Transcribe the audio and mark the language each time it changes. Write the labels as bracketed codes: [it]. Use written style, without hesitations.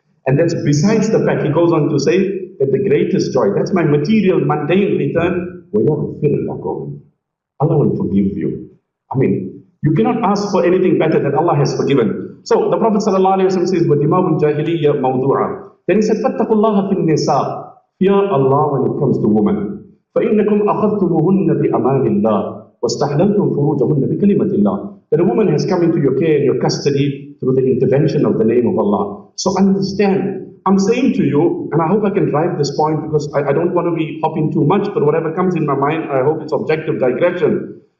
[en] And that's besides the fact, he goes on to say, that the greatest joy, that's my material, mundane return, [ar] وَيَغْفِرْ لَكُمْ. [en] Allah will forgive you. I mean, you cannot ask for anything better than Allah has forgiven. So the Prophet ﷺ says, [ar] وَدِمَاءُ الْجَاهِلِيَّةِ مَوْضُوعًا. [en] Then he said, [ar] فَاتَّقُوا اللَّهَ فِي النِّسَاءِ. [en] Fear Allah when it comes to women. [ar] فَإِنَّكُمْ أَخَذْتُمُهُنَّ بِأَمَانِ اللَّهِ وَاسْتَحْلَلْتُمْ فُرُوجَهُنَّ بِكَلِمَةِ اللَّهِ. [en] That a woman has come into your care and your custody through the intervention of the name of Allah. So understand, I'm saying to you, and I hope I can drive this point because I don't want to be hopping too much, but whatever comes in my mind, I hope it's objective digression.